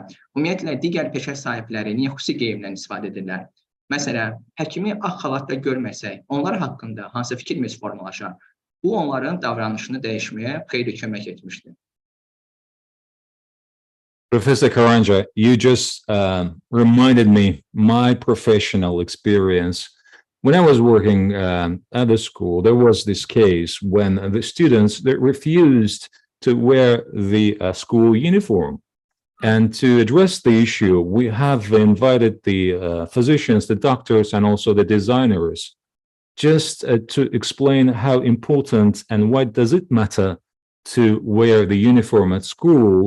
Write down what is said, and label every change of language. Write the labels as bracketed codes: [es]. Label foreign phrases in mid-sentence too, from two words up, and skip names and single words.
[az] Ümumiyyətlə, digər peşə sahibləri niyə xüsusi geyimdən istifadə edirlər? Məsələn, həkimi ağ xalatda görməsək, onlar haqqında hansı fikrimiz formalaşar? Bu, onların davranışını dəyişməyə xeyli kömək etmişdir. [en] Professor Karanxha, you just reminded me my professional experience. When I was working at the school, there was this case when the students they refused to wear the school uniform. And to address the issue, we have invited the physicians, the doctors, and also the designers just to explain how important and why does it matter to wear the uniform at school.